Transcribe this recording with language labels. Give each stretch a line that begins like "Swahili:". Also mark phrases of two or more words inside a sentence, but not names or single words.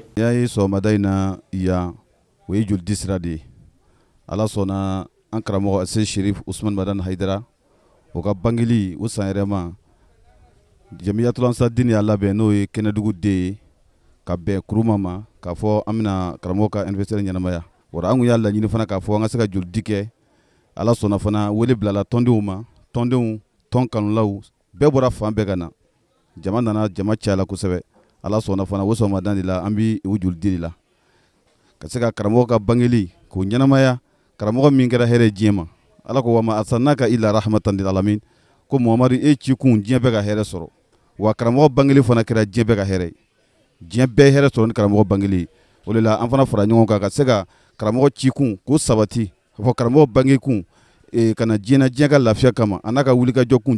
Bambara: y'a ye sɔgɔmada in na yan o ye joli disira de ye ala sɔnna an karamɔgɔ Seydou Shirif Usman Madan Haidara o ka bangeli o san yɛrɛ ma Jamiyatul Ansardine y'a labɛn n'o ye kɛnɛdugu den ye ka bɛn kuruma ma k'a fɔ an bɛna karamɔgɔ ka anniversaire ɲɛnamaya wala an kun y'a laɲini fana k'a fɔ an ka se ka joli di kɛ ala sɔnna fana wele bilala tɔndenw ma tɔndenw tɔn kanulaw bɛɛ bɔra fan bɛɛ ka na jama nana jama cayala kosɛbɛ ala sɔnna fana o sɔgɔmada de la an bɛ o joli di de la ka se ka karamɔgɔ ka bangeli k'o ɲɛnamaya karamɔgɔ min kɛra hɛrɛ diɲɛ ma ala ko
Arabic: وما أرسلناك إلا رحمة للعالمين
Bambara: ko Muhamadu e ci kun diɲɛ bɛɛ ka hɛrɛ sɔrɔ wa karamɔgɔ bangeli fana kɛra diɲɛ bɛɛ ka hɛrɛ diɲɛ bɛɛ hɛrɛ sɔrɔ ni karamɔgɔ bangeli o de la an fana fara ɲɔgɔn kan ka se ka karamɔgɔ ci kun k'o sabati ka fɔ karamɔgɔ bange kun kana diɲɛ diɲɛ ka lafiya kama a n'a ka wuli ka jɔ kun